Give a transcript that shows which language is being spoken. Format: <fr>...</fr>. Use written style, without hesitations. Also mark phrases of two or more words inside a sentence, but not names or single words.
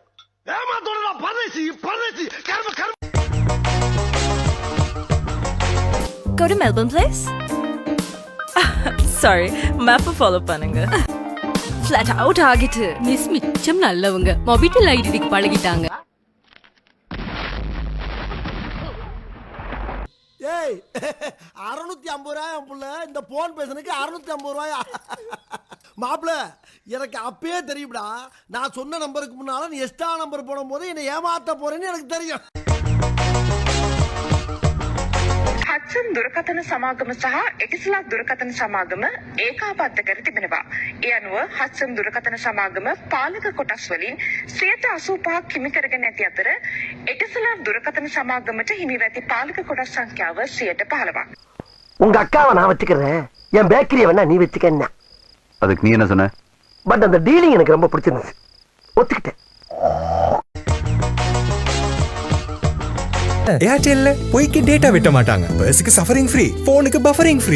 <ta>ஏமாத்தோட பரதேசி பரதேசி கர்ம கர்ம.</ta> <en>Go to Melbourne, please. Sorry, map follow பண்ணுங்க. Flat out ஆகிட்டு.</en> <ta>மிஸ் மிச்சம் நல்லவங்க, மொபிட்டல் ஐடிக்கு பழகிட்டாங்க. ஏய் 650 ரூபாய் புள்ள, இந்த போன் பேசுனதுக்கு 650 ரூபாயா? மாப்பிள, எனக்கு அப்பயே தெரியும்டா, நான் சொன்ன நம்பருக்கு முன்னால நீ</ta> <en>extra number</en> <ta>போடும் போது என்னை ஏமாத்த போறேன்னு எனக்கு தெரியும்.</ta> <si>හත්සන් දුරකථන සමාගම සහ එටිසලත් දුරකථන සමාගම ඒකාබද්ධ කර තිබෙනවා. ඒ අනුව හත්සන් දුරකථන සමාගම පාලක කොටස් වලින් 85% හිමි කරගෙන ඇති අතර එටිසලත් දුරකථන සමාගමට හිමිව ඇති පාලක කොටස් සංඛ්‍යාව 15%.</si> <ta>உங்க அக்காவை நான் வச்சுக்கிறேன், என் பேக்கரியை வேணா நீ வச்சுக்க. அதுக்கு நீ என்ன சொன்ன? பட் அந்த டீலிங் எனக்கு ரொம்ப பிடிச்சிருந்துச்சு, ஒத்துக்கிட்டேன். ஏர்டெல்ல பொய்க்கு டேட்டா வெட்ட மாட்டாங்க. பர்ஸ்க்கு</ta> <en>suffering free,</en> <ta>போனுக்கு</ta> <en>buffering free.</en>